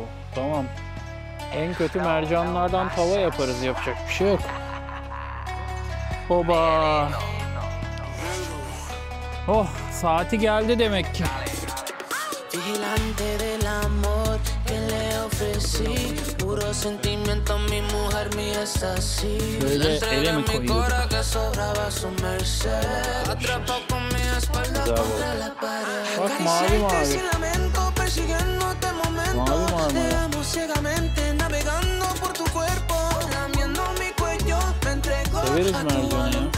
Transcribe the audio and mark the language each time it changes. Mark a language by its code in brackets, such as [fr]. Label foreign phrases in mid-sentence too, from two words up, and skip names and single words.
[tr] Tamam. En kötü mercanlardan tava yaparız. Yapacak bir şey yok. Oba. Oh, saati geldi demek ki. [es] Vigilante del amor que le ofrecí, puro sentimiento, mi mujer mía es así. [tr] Böyle ele mi koyuyorduk? Bak mavi mavi. Mavi mavi. Severiz mercanı ya.